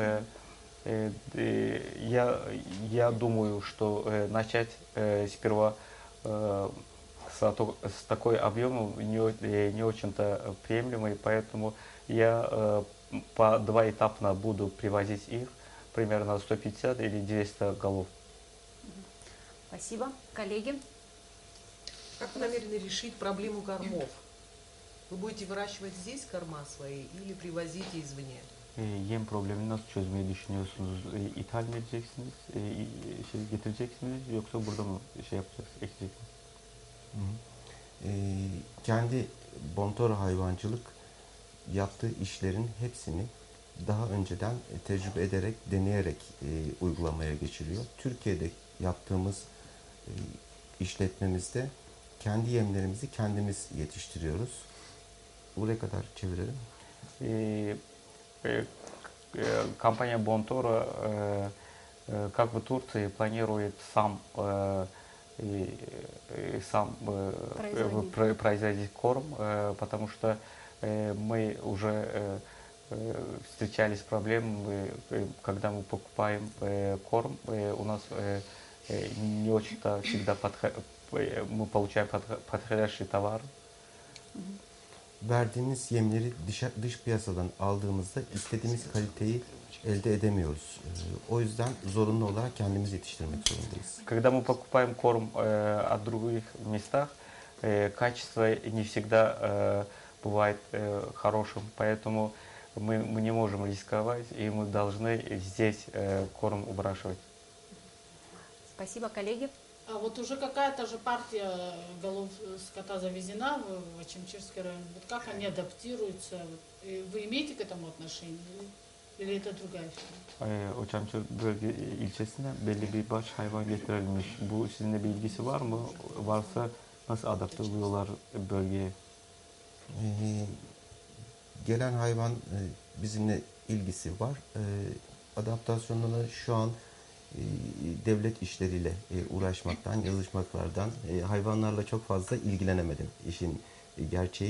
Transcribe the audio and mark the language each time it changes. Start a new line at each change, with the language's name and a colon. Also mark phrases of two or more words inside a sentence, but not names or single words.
Russian: Я думаю, что начать сперва с такой объемом не очень-то приемлемый, поэтому я двоетапно буду привозить их, примерно 150 или 200 голов. Спасибо. Коллеги? Как вы намерены решить проблему кормов? Вы будете vırاشивать здесь корма свои или привозите извне?
Turkish: Yem problemini nasıl çözmeyi düşünüyorsunuz? İthal mi edeceksiniz, getireceksiniz yoksa burada mı yapacaksınız, ekeceksiniz? Kendi Bontor hayvancılık yaptığı işlerin hepsini daha önceden tecrübe ederek, deneyerek uygulamaya geçiriyor. Türkiye'de yaptığımız işletmemizde kendi yemlerimizi kendimiz yetiştiriyoruz. Buraya kadar çevirelim.
Russian: Компания Bontora, как в Турции, планирует сам производить корм, потому что мы уже встречались с проблемами, когда мы покупаем корм, у нас не очень-то всегда мы получаем подходящий товар.
Turkish: Verdiğimiz yemleri dış piyasadan aldığımızda istediğimiz kaliteyi elde edemiyoruz. O yüzden zorunlu olarak kendimiz yetiştirmek zorundayız.
Russian: Когда мы покупаем корм от других местах, качество не всегда бывает хорошим, поэтому мы не можем рисковать, и мы должны здесь корм выращивать. Спасибо, коллеги. А вот уже какая-то же партия голов скота завезена в Очамчирский район. Вот как они адаптируются? Вы имеете к этому отношение? Или это другая фирма?
Turkish: Очамчır ilçesinden belli bir baş hayvan getirilmiş. Bu sizinle bir ilgisi var mı? Varsa nasıl adapte oluyorlar bölgeye? Gelen hayvan bizimle ilgisi var. Adaptasyonunu şu an devlet işleriyle uğraşmaktan, yazışmaklardan, hayvanlarla çok fazla ilgilenemedim işin gerçeği.